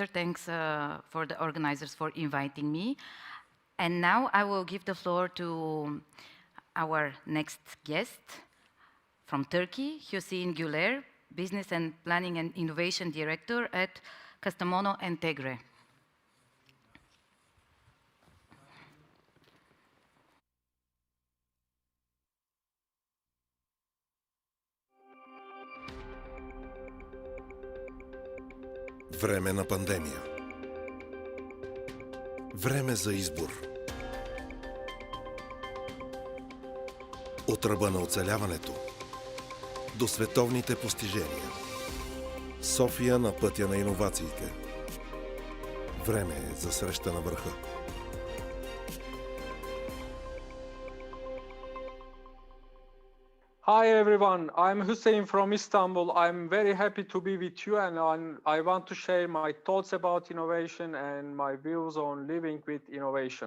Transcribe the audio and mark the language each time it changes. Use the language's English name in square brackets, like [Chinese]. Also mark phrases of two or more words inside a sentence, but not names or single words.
[English] Thanks for the organizers for inviting me. And now I will give the floor to our next guest from Turkey, Hüseyin Güler, Business and Planning and Innovation Director at Kastamonu Entegre. [Bulgarian] Време на пандемия. Време за избор. От ръба на оцеляването до световните постижения. София на пътя на иновациите. Време е за среща на върха. [English] Hi everyone, I'm Hussein from Istanbul. I'm very happy to be with you and I want to share my thoughts about innovation and my views on living with innovation.